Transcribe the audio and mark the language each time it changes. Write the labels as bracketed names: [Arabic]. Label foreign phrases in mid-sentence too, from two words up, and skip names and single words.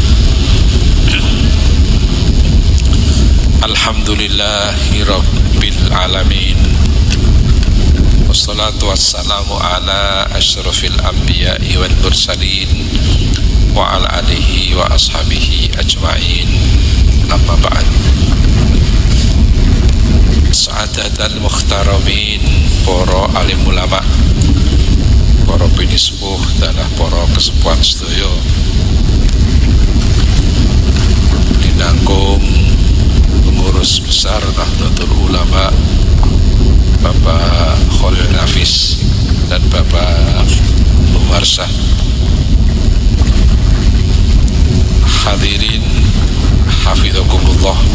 [Arabic] الحمد لله رب العالمين. والصلاة والسلام على أشرف الأنبياء والمرسلين وعلى آله وأصحابه أجمعين. أما بعد. سعادة المحترمين, [Javanese] para alim ulama, para pinispuh dan para kesepuhan sedaya dinanggung [Indonesian] pengurus besar [Javanese] Nahdlatul Ulama Bapak Khalil Nafis dan Bapak Muharsah, hadirin hafizakumullah.